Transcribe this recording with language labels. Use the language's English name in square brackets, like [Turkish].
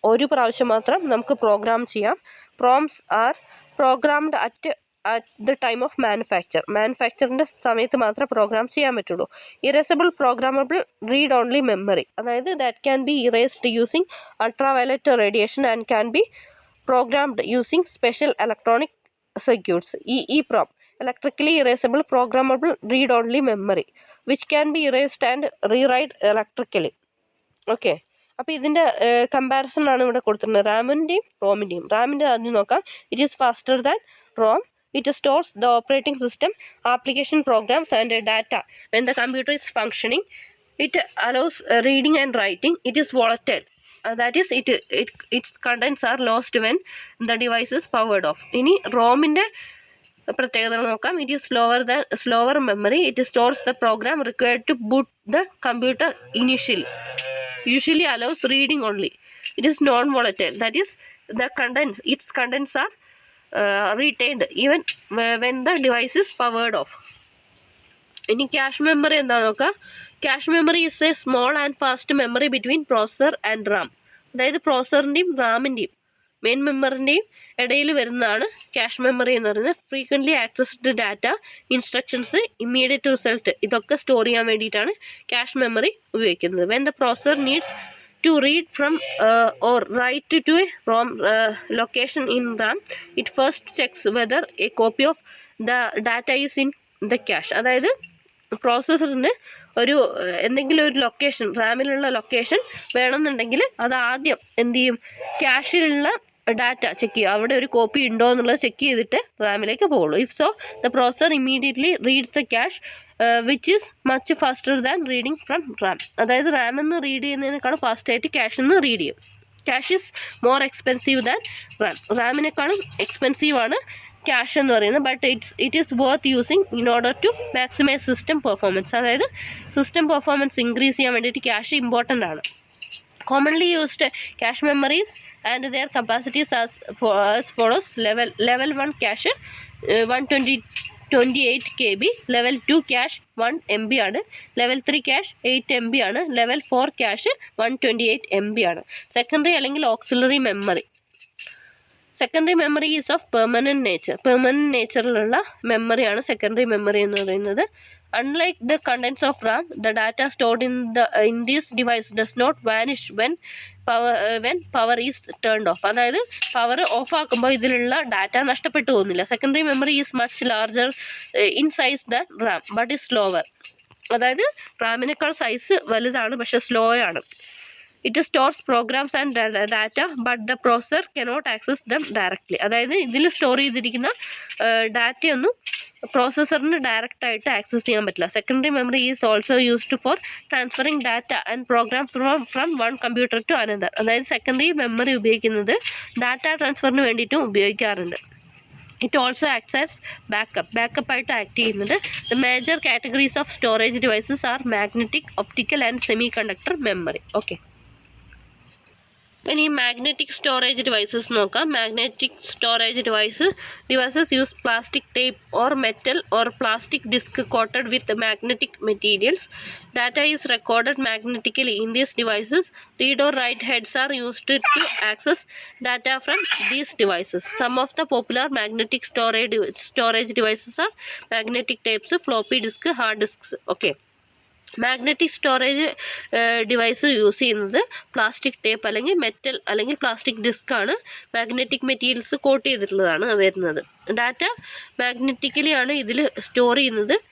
[Malayalam] ഒരു പ്രാവശ്യം മാത്രം നമുക്ക് പ്രോഗ്രാം ചെയ്യാം. [English] proms are programmed at the time of മാനുഫാക്ചറിൻ്റെ [Malayalam] സമയത്ത് മാത്രമേ പ്രോഗ്രാം ചെയ്യാൻ പറ്റുള്ളൂ. [English] Erasable programmable read only memory, അതായത് that can be erased using ultraviolet radiation and can be programmed using special electronic circuits. EEPROM electrically erasable programmable read only memory which can be erased and rewrite electrically. [Malayalam] Okay, അപ്പോൾ ഇതിൻ്റെ comparison ആണ് ഇവിടെ കൊടുത്തിരുന്നത് റാമിൻ്റെയും റോമിൻ്റെയും. റാമിൻ്റെ ആദ്യം നോക്കാം. [English] It is faster than ROM. It stores the operating system, application programs and data when the computer is functioning. It allows reading and writing. It is volatile. That is, its contents are lost when the device is powered off. [Malayalam] ഇനി റോമിൻ്റെ പ്രത്യേകത നോക്കാം. [English] It is slower memory. It stores the program required to boot the computer initially. Usually allows reading only. It is non-volatile. That is, its contents are retained even when the device is powered off. [Malayalam] ഇനി cache memory എന്താ നോക്കാം. [English] Cache memory is a small and fast memory between processor and RAM. [Malayalam] അതായത് പ്രോസസറിൻ്റെയും റാമിൻ്റെയും main മെമ്മറിൻ്റെയും ഇടയിൽ വരുന്നതാണ് cache memory എന്ന് പറയുന്നത്. Frequently accessed data, instructions, immediate result ഇതൊക്കെ store ചെയ്യാൻ വേണ്ടിയിട്ടാണ് ക്യാഷ് മെമ്മറി ഉപയോഗിക്കുന്നത്. [English] When the processor needs to read from or write to a ROM location in RAM, it first checks whether a copy of the data is in the cache. [Malayalam] അതായത് പ്രോസസ്സറിന് ഒരു എന്തെങ്കിലും ഒരു location, റാമിലുള്ള location വേണമെന്നുണ്ടെങ്കിൽ അത് ആദ്യം എന്ത് ചെയ്യും, ക്യാഷിലുള്ള ഡാറ്റ ചെക്ക് ചെയ്യുക, അവിടെ ഒരു കോപ്പി ഉണ്ടോ എന്നുള്ളത് ചെക്ക് ചെയ്തിട്ട് റാമിലേക്ക് പോകുള്ളൂ. [English] If so the processor immediately reads the cache which is much faster than reading from RAM. [Malayalam] അതായത് റാമിൽ നിന്ന് റീഡ് ചെയ്യുന്നതിനേക്കാളും ഫാസ്റ്റായിട്ട് ക്യാഷിൽ നിന്ന് റീഡ് ചെയ്യും. [English] Cache is more expensive than RAM. [Malayalam] റാമിനേക്കാളും എക്സ്പെൻസീവാണ് cash എന്ന് പറയുന്നത്. [English] But it is worth using in order to maximise system performance. [Malayalam] അതായത് system performance increase ചെയ്യാൻ വേണ്ടിയിട്ട് ക്യാഷ് ഇമ്പോർട്ടൻ്റ് ആണ്. [English] Commonly used cache memories and their capacities as follows. Level 1 cache 128 KB, level 2 cache 1 MB ആണ്, level 3 cache 8 MB ആണ്, level 4 cache 128 MB ആണ്. [Malayalam] Secondary അല്ലെങ്കിൽ auxiliary memory. [English] Secondary memory is of permanent nature. [Malayalam] Permanent നേച്ചറിലുള്ള മെമ്മറിയാണ് secondary memory എന്ന് പറയുന്നത്. [English] Unlike the contents of RAM, the data stored in this device does not vanish when power is turned off. [Malayalam] അതായത് power of ആക്കുമ്പോൾ ഇതിലുള്ള data നഷ്ടപ്പെട്ടു പോകുന്നില്ല. [English] Secondary memory is much larger in size than RAM but is slower. [Malayalam] അതായത് റാമിനേക്കാൾ size വലുതാണ് പക്ഷെ slow ആണ്. [English] It stores programs and data but the processor cannot access them directly. [Malayalam] അതായത് ഇതിൽ സ്റ്റോർ ചെയ്തിരിക്കുന്ന ഡാറ്റയൊന്നും പ്രോസസ്സറിന് ഡയറക്റ്റായിട്ട് ആക്സസ് ചെയ്യാൻ പറ്റില്ല. [English] Secondary memory is also used for transferring data and program from one computer to another. [Malayalam] അതായത് സെക്കൻഡറി മെമ്മറി ഉപയോഗിക്കുന്നത് data ട്രാൻസ്ഫറിന് വേണ്ടിയിട്ടും ഉപയോഗിക്കാറുണ്ട്. [English] it also acts as [Malayalam] ബാക്കപ്പായിട്ട് act ചെയ്യുന്നുണ്ട്. [English] The major categories of storage devices are magnetic, optical and semiconductor memory. [Malayalam] Okay, ഇനി magnetic storage devices നോക്കാം. [English] Magnetic storage devices use plastic tape or metal or plastic disk coated with magnetic materials. Data is recorded magnetically in these devices. Read or write heads are used to access data from these devices. Some of the popular magnetic storage devices are magnetic tapes, floppy disk, hard disks. Okay. [Malayalam] Magnetic storage device use ചെയ്യുന്നത് plastic tape അല്ലെങ്കിൽ metal അല്ലെങ്കിൽ plastic disk ആണ്. Magnetic materials coat ചെയ്തിട്ടുള്ളതാണ് വരുന്നത്. Data magnetically ആണ് ഇതിൽ store ചെയ്യുന്നത്.